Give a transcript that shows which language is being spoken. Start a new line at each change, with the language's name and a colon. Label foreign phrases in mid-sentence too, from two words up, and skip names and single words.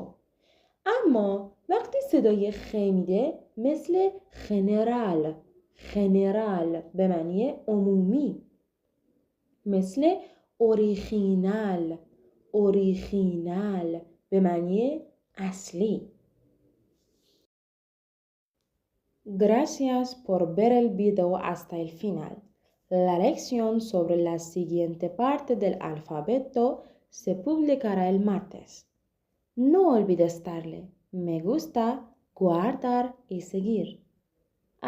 Persian: اما وقتی صدای خ میده مثل خنرال، خنرال به معنی عمومی، مثل اوریجینال، اوریجینال به معنی اصلی.
Spanish: Gracias por ver el video hasta el final. La lección sobre la siguiente parte del alfabeto se publicará el martes. No olvides darle me gusta, guardar y seguir.